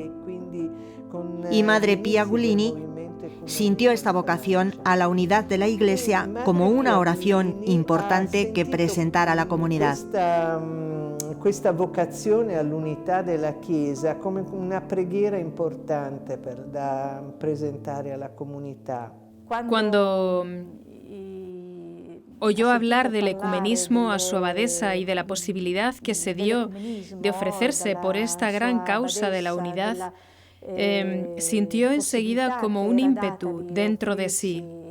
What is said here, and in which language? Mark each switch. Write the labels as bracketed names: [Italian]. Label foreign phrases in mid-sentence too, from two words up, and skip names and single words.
[Spanish] Y Madre Pia Gulini sintió esta vocación a la unidad de la Iglesia como una oración importante que presentar a la comunidad. [Italian] Questa vocazione all'unità della Chiesa come una preghiera importante da presentare alla comunità. [Spanish] Cuando oyó hablar del ecumenismo a su abadesa y de la posibilidad que se dio de ofrecerse por esta gran causa de la unidad, sintió enseguida como un ímpetu dentro de sí.